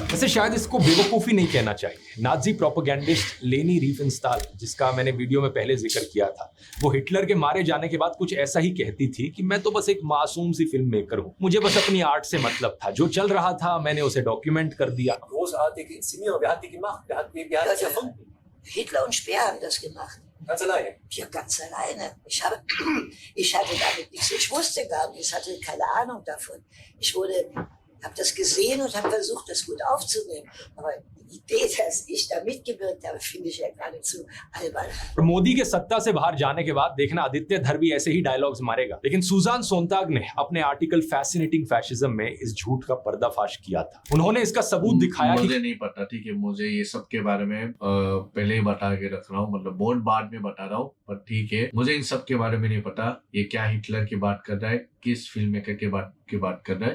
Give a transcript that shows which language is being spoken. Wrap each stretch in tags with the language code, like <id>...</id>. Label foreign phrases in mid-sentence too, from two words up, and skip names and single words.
<hi>वैसे शायद इसको बेवकूफी नहीं कहना चाहिए। नाजी प्रोपेगेंडिस्ट लेनी रिफेनस्टाल, जिसका मैंने वीडियो में पहले जिक्र किया था, वो हिटलर के मारे जाने के बाद कुछ ऐसा ही कहती थी कि मैं तो बस एक मासूम सी</hi> <en>film maker</en> <hi>हूँ, मुझे बस अपनी आर्ट से मतलब था, जो चल रहा था मैंने उसे डॉक्यूमेंट कर दिया।</hi> <de>Großartige Inszenierung. Wer hat die gemacht? Wer hat das erfunden? Hitler und Speer haben das gemacht. Ganz alleine. Ja, ganz alleine. Ich hatte damit nichts. Ich wusste gar nicht. Ich hatte keine Ahnung davon. Habe das gesehen und habe versucht, das gut aufzunehmen. Aber die Idee, dass ich da mitgewirkt habe, finde ich ja geradezu albern.</de> <hi>मोदी के सत्ता से बाहर जाने के बाद देखना आदित्य धर भी ऐसे ही डायलॉग्स मारेगा। लेकिन सुजान सोनताग ने अपने आर्टिकल फैसिनेटिंग फैशिज्म में इस झूठ का पर्दाफाश किया था। उन्होंने इसका सबूत दिखाया कि मुझे नहीं पता, ठीक है, मुझे ये सब के बारे में पहले ही बता के रख रहा हूँ, मतलब बहुत बाद में बता रहा हूँ, पर ठीक है, मुझे इन सब के बारे में नहीं पता ये क्या हिटलर की बात कर रहा है, किस</hi> <en>film maker</en> <hi>की बात कर रहा है।</hi>